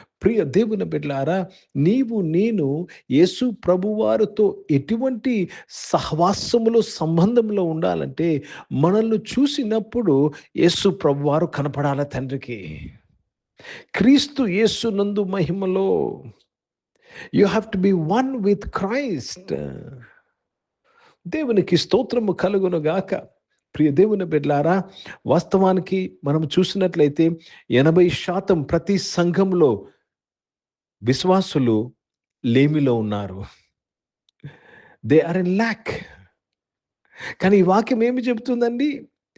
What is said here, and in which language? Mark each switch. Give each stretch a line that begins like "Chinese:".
Telugu: ప్రియ దేవుని బిడ్డలారా, నీవు నేను యేసు ప్రభువారితో ఎటువంటి సహవాసములో, సంబంధంలో ఉండాలంటే మనల్ని చూసినప్పుడు యేసు ప్రభువారు కనపడాల తండ్రికి. క్రీస్తు యేసునందు మహిమలో.
English: You have to be one with Christ.
Telugu: దేవునికి స్తోత్రము కలుగును గాక. ప్రియ దేవుని బిడ్డలారా, వాస్తవానికి మనం చూసినట్లయితే 80% ప్రతి సంఘంలో విశ్వాసులు లేమిలో ఉన్నారు.
English: They are in lack.
Telugu: కానీ ఈ వాక్యం ఏమి చెబుతుందండి?